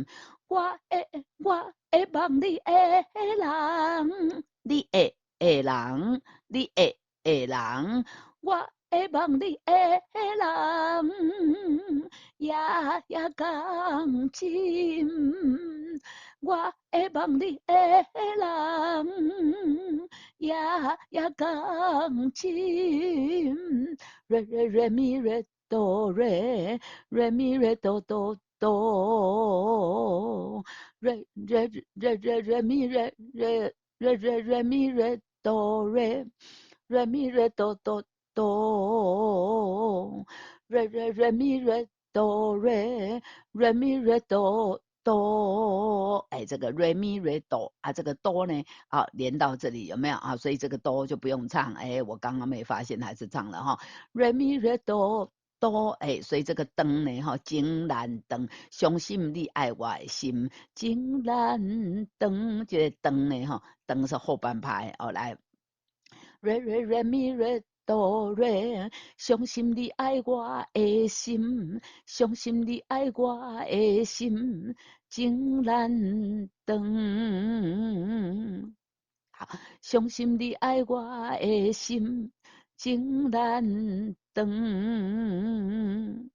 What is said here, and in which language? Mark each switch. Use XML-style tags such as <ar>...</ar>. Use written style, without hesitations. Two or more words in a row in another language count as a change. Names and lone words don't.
<zh>我会望你的人，你的人，我会望你的人，夜夜共枕。我会望你的人，夜夜共枕。 re mi re do re mi re do do do re mi re mi re do re mi re do do do re mi re do re mi re do do，哎，这个 re mi re do 啊，这个 do 呢，啊，连到这里有没有啊？所以这个 do 就不用唱，哎，我刚刚没发现还是唱了哈 ， re mi re do do，哎，所以这个灯呢，哈，金兰灯，相信你爱我的心，金兰灯，这个灯呢，哈，灯是后半拍，哦，来。re mi re do re，相信你爱我的心，相信你爱我的心，情难断。好，相信你爱我的心，情难断。</zh>